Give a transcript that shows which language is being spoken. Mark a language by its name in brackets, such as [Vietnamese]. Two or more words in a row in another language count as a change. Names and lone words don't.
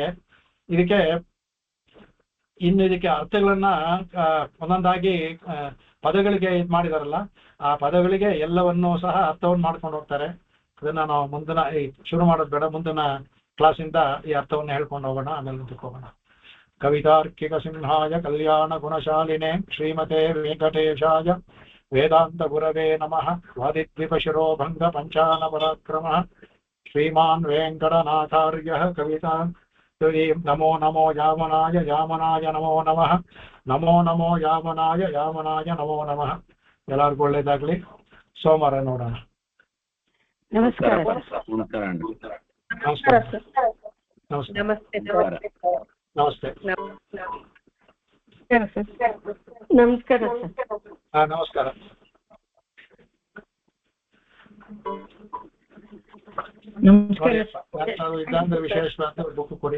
[Kannada] ಇದಕ್ಕೆ ಅರ್ಥಗಳನ್ನ ಒಂದೊಂದಾಗಿ ಪದಗಳಿಗೆ ಇದು ಮಾಡಿದಾರಲ್ಲ, ಆ ಪದಗಳಿಗೆ ಎಲ್ಲವನ್ನೂ ಸಹ ಅರ್ಥವನ್ನು ಮಾಡ್ಕೊಂಡು ಹೋಗ್ತಾರೆ. ಅದನ್ನ ನಾವು ಶುರು ಮಾಡೋದು ಬೇಡ, ಮುಂದಿನ ಕ್ಲಾಸಿಂದ ಈ ಅರ್ಥವನ್ನು ಹೇಳ್ಕೊಂಡು ಹೋಗೋಣ, ಆಮೇಲೆ ಮುಂದಕ್ಕೆ ಹೋಗೋಣ. [Sanskrit] ಕವಿತಾರ್ಕಿಕ ಸಿಂಹಾಯ ಕಲ್ಯಾಣ ಗುಣಶಾಲಿನೇ ಶ್ರೀಮತೆ ವೆಂಕಟೇಶಾಯ ವೇದಾಂತ ಗುರವೇ ನಮಃ. ವಾದಿದ್ವಿಪಶಿರೋ ಭಂಗ ಪಂಚಾನ ಪರಾಕ್ರಮ ಶ್ರೀಮಾನ್ ವೆಂಕಟನಾಥಾರ್ಯ ಕವಿತಾ. ನಮೋ ನಮೋ ಯಾಮನಾಯ ನಮೋ ನಮಃ. ನಮೋ ಯಾಮನಾಯ ನಮೋ ನಮಃ. [Kannada] ಎಲ್ಲರಿಗೂ ಒಳ್ಳೇದಾಗ್ಲಿ. ಸೋಮವಾರ ನೋಡೋಣ. ನಮಸ್ಕಾರ. ನಮಸ್ಕಾರ. ನಮಸ್ತೆ. ನಮಸ್ಕಾರ. ನಮಸ್ಕಾರ. ಇದಂದ್ರೆ ವಿಶೇಷವಾದ ಬುಕ್ ಕೊಡಿ.